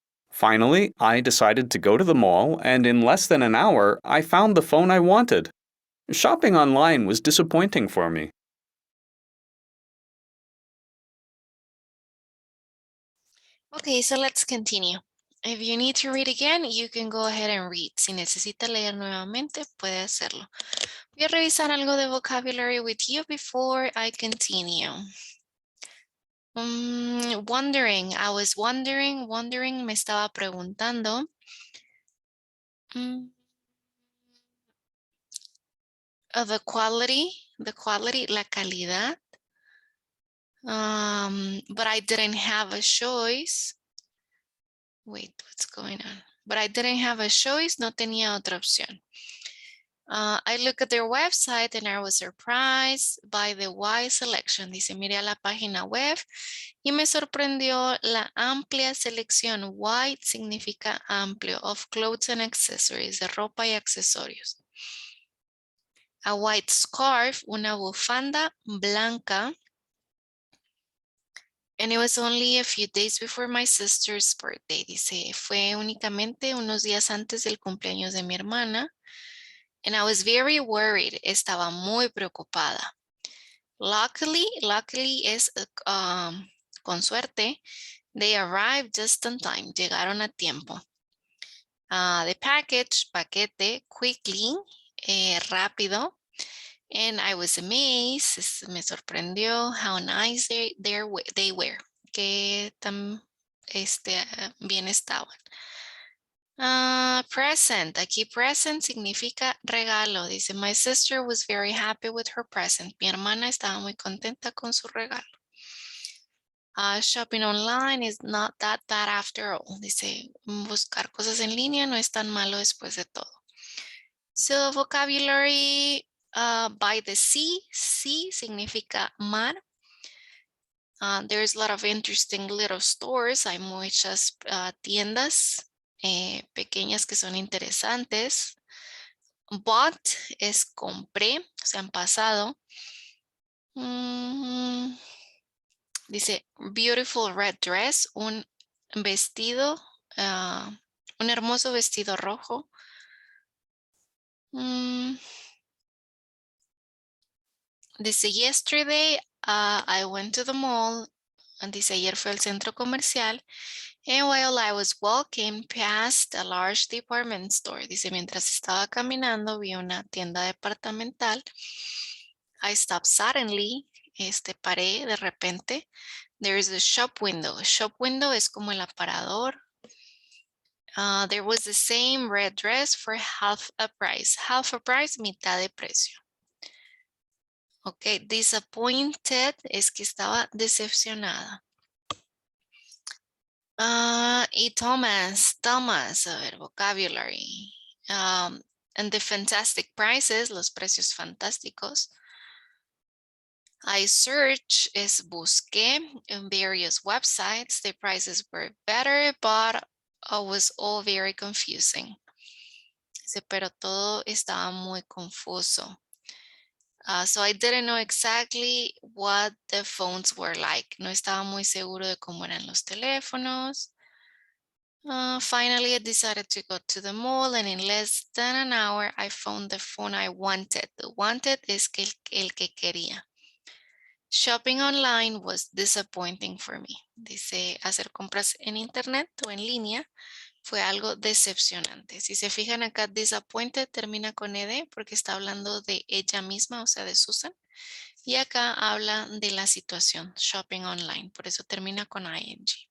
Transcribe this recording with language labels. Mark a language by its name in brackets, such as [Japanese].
[English] Finally, I decided to go to the mall, and in less than an hour, I found the phone I wanted. Shopping online was disappointing for me. Okay, so let's continue. If you need to read again, you can go ahead and read. [Spanish] Si necesita leer nuevamente, puede hacerlo. Voy a revisar algo de vocabulary [English] with you before I continue. Wondering, I was wondering, [Spanish] me estaba preguntando. [English] The quality, la calidad. But I didn't have a choice. Wait, what's going on? But I didn't have a choice, [Spanish] no tenía otra opción. [English] I look at their website and I was surprised by the wide selection. [Spanish] Dice, miré a la página web y me sorprendió la amplia selección. Wide significa amplio, [English] of clothes and accessories, [Spanish] de ropa y accesorios. [English] A white scarf, [Spanish] una bufanda blanca. [English] And it was only a few days before my sister's birthday. [Spanish] Dice, fue únicamente unos días antes del cumpleaños de mi hermana. [English] And I was very worried. [Spanish] Estaba muy preocupada. Luckily es con suerte. [English] They arrived just on time. [Spanish] Llegaron a tiempo. The paquete, quickly, rápido. [English] And I was amazed. [Spanish] Me sorprendió [English] how nice they were. [Spanish] Que tan bien estaban. Present. Aquí present significa regalo. [English] Dice, my sister was very happy with her present. [Spanish] Mi hermana estaba muy contenta con su regalo. [English] Shopping online is not that bad after all. [Spanish] Dice, buscar cosas en línea no es tan malo después de todo. [English] So vocabulary, by the sea. Sea significa mar. There's a lot of interesting little stores. [Spanish] Hay muchas tiendas pequeñas que son interesantes. Bought es compré, o sea, en pasado. Mm, dice [English] beautiful red dress, [Spanish] un vestido, un hermoso vestido rojo. [English] Dice yesterday I went to the mall. [Spanish] Dice ayer fue al centro comercial. [English] And while I was walking past a large department store. [Spanish] Dice mientras estaba caminando vi una tienda departamental. [English] I stopped suddenly. [Spanish] Paré de repente. [English] There is a shop window. A shop window [Spanish] es como el aparador. [English] There was the same red dress for half a price. Half a price, [Spanish] mitad de precio. Ok, disappointed es que estaba decepcionada. Y Thomas, a ver, vocabulary. [English] And the fantastic prices, [Spanish] los precios fantásticos. [English] I search es busqué en various websites. The prices were better, but it was all very confusing. [Spanish] Dice, pero todo estaba muy confuso. [English] So I didn't know exactly what the phones were like. [Spanish] No estaba muy seguro de cómo eran los teléfonos. [English] Finally, I decided to go to the mall and in less than an hour, I found the phone I wanted. [Spanish] The wanted es que el que quería. [English] Shopping online was disappointing for me. [Spanish] Dice, hacer compras en internet o en línea fue algo decepcionante. Si se fijan acá, disappointed termina con ed porque está hablando de ella misma, o sea, de Susan. Y acá habla de la situación, shopping online, por eso termina con ing.